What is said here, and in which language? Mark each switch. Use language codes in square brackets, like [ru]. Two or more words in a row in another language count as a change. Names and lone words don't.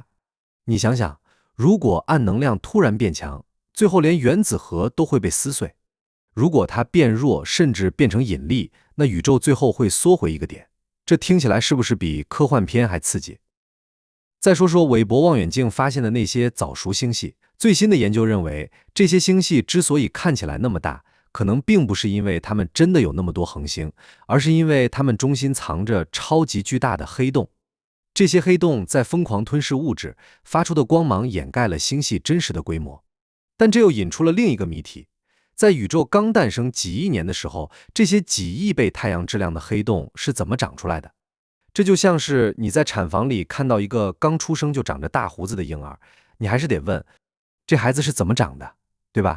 [zh] 你想想，如果暗能量突然變強，最後連原子核都會被撕碎；如果它变弱，甚至变成引力，那宇宙最後會縮回一個點。這聽起來是不是比科幻片還刺激？再說說韋伯望遠鏡發現的那些早熟星系，最新的研究認為，這些星系之所以看起来那麼大，可能並不是因為它們真的有那麼多恆星，而是因為它們中心藏着超級巨大的黑洞。這些黑洞在瘋狂吞噬物質，發出的光芒掩蓋了星系真實的規模。但這又引出了另一個謎題，在宇宙剛誕生幾億年的時候，這些幾億倍太陽質量的黑洞是怎麼長出來的？這就像是你在產房裡看到一個剛出生就長着大鬍子的嬰兒，你還是得問，這孩子是怎麼長的，對吧？